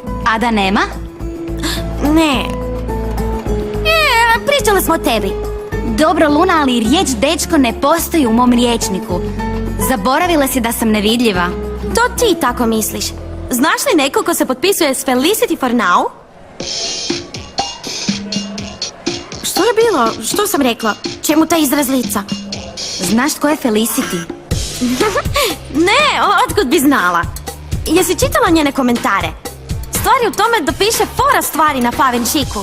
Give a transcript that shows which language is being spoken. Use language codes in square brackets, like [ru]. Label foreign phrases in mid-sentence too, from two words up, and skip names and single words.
[hr] A da nema? Ne. Pričali smo o tebi. Dobro, Luna, ali riječ dečko ne postoji u mom rječniku. Zaboravila si da sam nevidljiva. To ti tako misliš. Znaš li neko ko se potpisuje s Felicity for now? Što je bilo? Što sam rekla? Čemu taj izraz lica? Znaš tko je Felicity? Ne, otkud bi znala? Jesi čitala njene komentare? Stvar je u tome da piše fora stvari na Favenšiku.